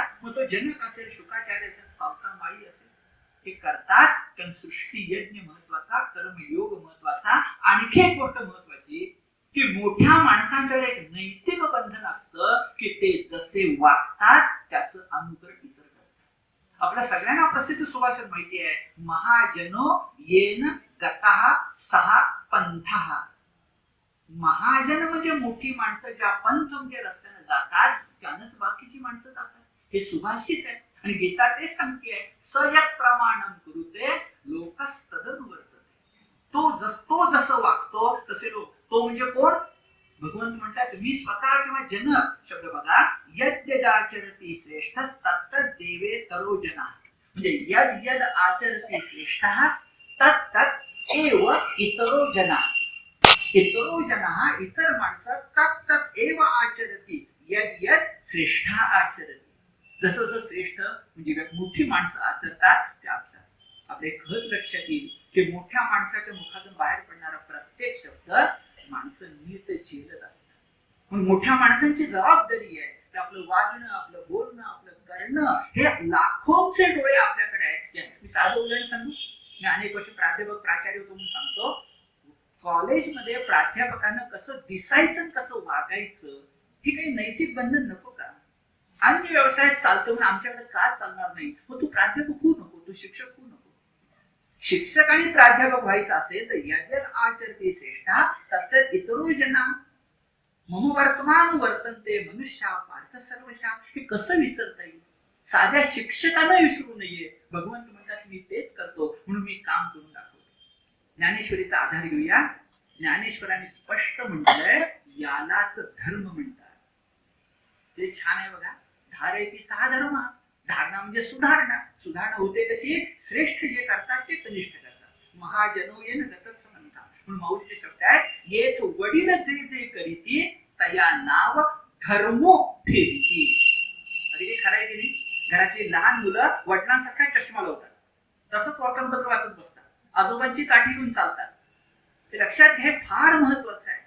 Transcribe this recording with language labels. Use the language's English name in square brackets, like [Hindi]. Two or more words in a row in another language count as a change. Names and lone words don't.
[Marathi] मग तो जनक असेल, शुकाचार्य असेल, सावता माळी असेल, हे करतात. कारण सृष्टी यज्ञ महत्वाचा, कर्मयोग महत्वाचा. आणखी एक गोष्ट महत्वाची, की मोठ्या माणसांच्याकडे एक नैतिक बंधन असतं, की ते जसे वागतात त्याचं अनुकरण इतर करतात. आपल्या सगळ्यांना प्रसिद्ध सुभाषित माहिती आहे, [Sanskrit] महाजनो येन गतः सहा पंथः. [Marathi] महाजन म्हणजे मोठी माणसं, ज्या पंथ म्हणजे रस्त्याने जातात त्यानंच बाकीची माणसं जातात. हे सुभाषित आहे. आणि गीता तेच सांगते, [Sanskrit] सयत प्रमाणम कुरुते लोकस्तदनुवर्तते. [Marathi] तो जसं वागतो तसे लोक. तो म्हणजे कोण? भगवंत म्हणतात, मी स्वतः किंवा जनक शब्द बघा, [Sanskrit] यद्यद आचरती श्रेष्ठस्तत् देवे तरो जना. म्हणजे यद यद आचरती श्रेष्ठः तत् एव इतरो जना. इतरो जना, [Marathi] इतर माणसं, [Sanskrit] तत् एव आचरती यद यद श्रेष्ठ आचरती. [Marathi] जसं जसं श्रेष्ठ म्हणजे मोठी माणसं आचरतात ते आपल्याला. आपले खरंच लक्षात येईल की मोठ्या माणसाच्या मुखातून बाहेर पडणारा प्रत्येक शब्द माणसं नीट झेलत असतात. पण मोठ्या माणसांची जबाबदारी आहे की आपलं वागणं, आपलं बोलणं, आपलं करणं, हे लाखोंचे डोळे आपल्याकडे आहेत. मी साधं उदाहरण सांगू. मी अनेक वर्ष प्राध्यापक प्राचार्य होतो म्हणून सांगतो. कॉलेजमध्ये प्राध्यापकांना कसं दिसायचं, कसं वागायचं, ही काही नैतिक बंधन नको का? अन्य व्यवसायात चालतो म्हणून आमच्याकडे का चालणार नाही? मग तू प्राध्यापक होऊ नको, तू शिक्षक होऊ नको. शिक्षक आणि प्राध्यापक व्हायचं असेल तर [Sanskrit] यद्यद आचरते श्रेष्ठा तत्त इतरो जना मम वर्तमान वर्तन्ते मनुष्या पार्थ सर्वशा. [Marathi] हे कसं विसरता येईल? साध्या शिक्षकांना विसरू नये. भगवंत म्हणतात, मी तेच करतो म्हणून मी काम करून दाखवतो. ज्ञानेश्वरीचा आधार घेऊया. ज्ञानेश्वरांनी स्पष्ट म्हटलंय यालाच धर्म म्हणतात. ते छान आहे बघा. [Sanskrit] धारयती सहा धर्म. [Marathi] धारणा म्हणजे सुधारणा. सुधारणा होते कशी? श्रेष्ठ जे करतात ते कनिष्ठ करतात. [Sanskrit] महाजनो येन गतस [Marathi] म्हणतात. म्हणून माऊलीचे शब्द आहेत, येथ वडील जे जे करीती तया नाव धर्मो ठेवीती. अगदी खरं आहे की नाही? घरातली लहान मुलं वडिलांसारखा चष्मा लावतात, तसंच वर्तमानपत्र वाचत बसतात, आजोबांची काठी घेऊन चालतात. ते लक्षात घे, फार महत्वाचं आहे.